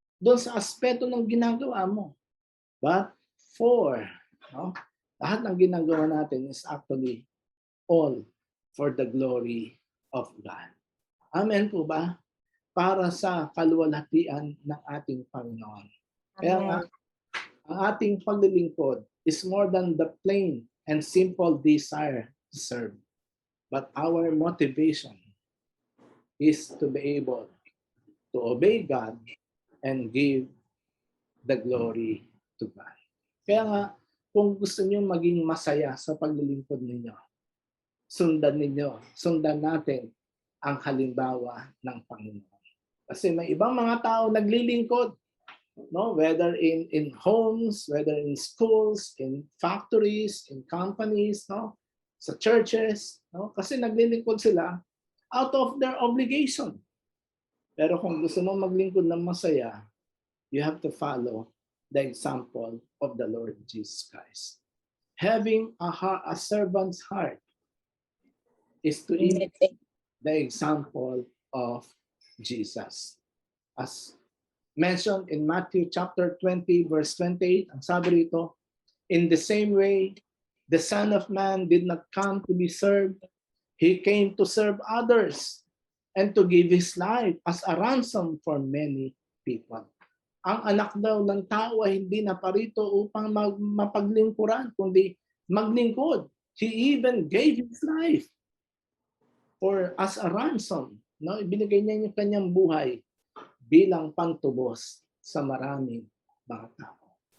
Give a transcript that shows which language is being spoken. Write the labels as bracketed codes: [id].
[tl] Doon sa aspeto ng ginagawa mo. [en] But for, no? [tl] Lahat ng ginagawa natin [en] is actually all for the glory of God. [tl] Amen po ba? Para sa kaluwalhatian ng ating Panginoon. Kaya nga, ang ating paglilingkod [en] is more than the plain and simple desire to serve. But our motivation is to be able to obey God and give the glory to God. [tl] Kaya nga, kung gusto niyo maging masaya sa paglilingkod ninyo, sundan natin ang halimbawa ng Panginoon. Kasi may ibang mga tao naglilingkod, no, [en] whether in homes, whether in schools, in factories, in companies, [tl] no, sa churches, no, kasi naglilingkod sila [en] out of their obligation. [tl] Pero kung gusto mong maglingkod ng masaya, [en] you have to follow the example of the Lord Jesus Christ. Having a servant's heart is to imitate the example of Jesus. As mentioned in Matthew chapter 20, verse 28, [tl] ang sabi rito, [en] in the same way, the Son of Man did not come to be served. He came to serve others and to give His life as a ransom for many people. [tl] Ang anak daw ng tao ay hindi naparito upang mapaglingkuran, kundi maglingkod. [en] He even gave His life or as a ransom. No? [tl] Ibinigay niya yung kanyang buhay bilang pantubos sa maraming mga tao.